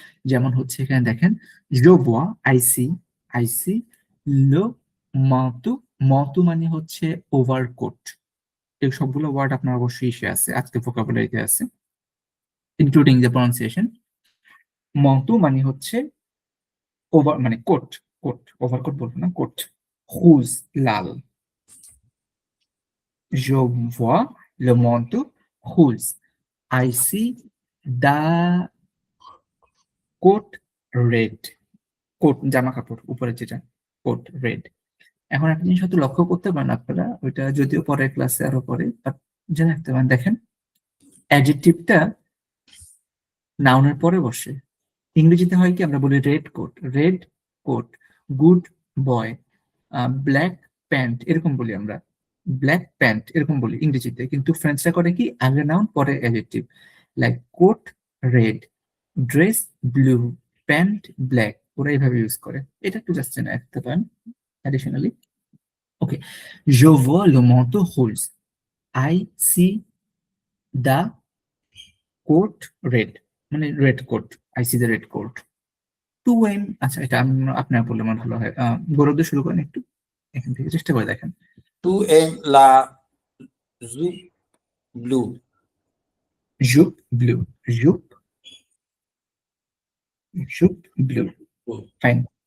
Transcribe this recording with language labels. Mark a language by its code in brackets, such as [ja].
[bn] যেমন হচ্ছে এখানে দেখেন, [fr] je vois, [en] I see [fr] le manteau, [bn] manteau মানে হচ্ছে ওভারকোট। এই সবগুলো ওয়ার্ড আপনার অবশ্যই ইসে আছে, আজকে ভোকাবুলারিতে আছে, ইনক্লুডিং দ্য প্রনাউন্সিয়েশন। manteau মানে হচ্ছে ওভার, মানে কোট, কোট, ওভারকোট বলবো না, coat. rouge, Lal, [fr] je vois le manteau rouge, [en] I see the coat red, [bn] coat জামা কাপড় উপরে যেটা, কোট রেড। এখন একটা জিনিস হয়তো লক্ষ্য করতে পারেন আপনারা, ওইটা যদিও পরের ক্লাসে আরো পরে, বাট জেনে রাখতে পারেন, দেখেন অ্যাডজেক্টিভটা নাউনের পরে বসে। ইংরেজিতে হয় কি, আমরা বলি red coat, good boy, black pant, এরকম বলি আমরা, ব্ল্যাক প্যান্ট এরকম বলি ইংরেজিতে, কিন্তু ফ্রেঞ্চরা করে কি, আগে নাউন পরে adjective, like coat red, dress blue, pant black, ওরা এইভাবে ইউজ করে। এটা একটু জাস্ট জেনে রাখতে পারেন additionally. [en] okay, [fr] je vois le manteau rouge, [en] I see the coat red, [bn] মানে [en] Red coat, I see the red coat. [bn] Two M, আচ্ছা এটা আপনার বললে আমার ভালো হয়, গৌরব দিয়ে শুরু করেন একটু, এখান থেকে চেষ্টা করে দেখেন। [fr] টু এম লা জুপ ব্লু, জুপ ব্লু, জুপ জুপ ব্লু, ফাইন।